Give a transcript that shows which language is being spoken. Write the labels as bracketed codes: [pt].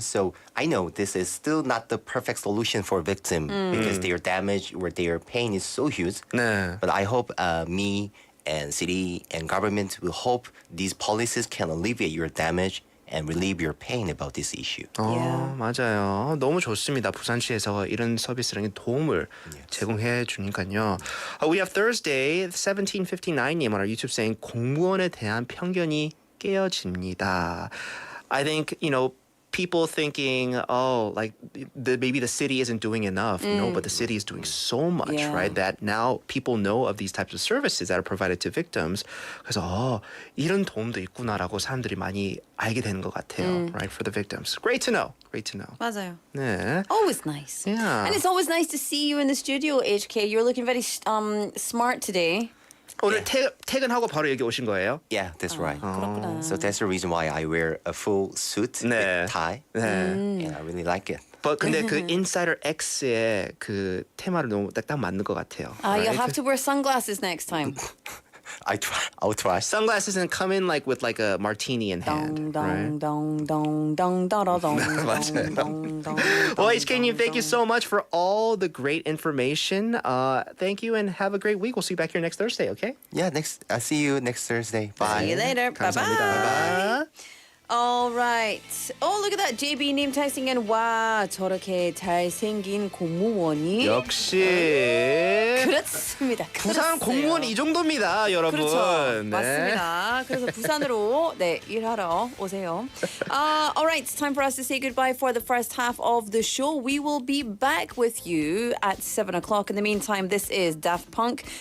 [en] So I know this is still not the perfect solution for a victim because their damage or their pain is so huge. [ko] 네. [en] But I hope me and city and government will hope these policies can alleviate your damage and relieve your pain about this issue. [ko] 맞아요. 너무 좋습니다. 부산시에서 이런 서비스랑 도움을 제공해 주니까요. [en] We have Thursday 1759님 on our YouTube saying [ko] 공무원에 대한 편견이 깨어집니다. [en] I think, people thinking, maybe the city isn't doing enough. No, but the city is doing so much, Yeah. right? That now people know of these types of services that are provided to victims. [ko] 그래서 이런 도움도 있구나라고 사람들이 많이 알게 되는 것 같아요, [en] right? For the victims. Great to know. Great to know. [ko] 맞아요. 네. [en] Always nice. Yeah. And it's always nice to see you in the studio, HK. You're looking very smart today. [ko] 오늘 퇴근하고 바로 여기 오신 거예요? [en] Yeah, that's right. [ko] 그렇구나. [en] So that's the reason why I wear a full suit [ko] 네. [en] with tie. [ko] 네. [en] And I really like it. [ko] 근데 그 Insider X의 그 테마를 너무 딱 맞는 것 같아요. [en] You'll right? have to wear sunglasses next time. I'll try. Sunglasses and come in with a martini in hand. right? Dong dong dong dong dong dong [ko] 맞아요. dong dong. [en] Well, HK님, thank you so much for all the great information. Thank you and have a great week. We'll see you back here next Thursday, okay? Yeah, I'll see you next Thursday. Bye. See you later. Bye [ko] 감사합니다. [en] bye. Bye-bye. All right. Oh, look at that. JB님 texting in. [ko] 와, 저렇게 잘생긴 공무원이. 역시 그렇습니다. 부산 그렇어요. 공무원 이 정도입니다, 여러분. 그렇죠. 네. 맞습니다. 그래서 부산으로 일하러 오세요. [en] All right, it's time for us to say goodbye for the first half of the show. We will be back with you at 7 o'clock. In the meantime, this is Daft Punk.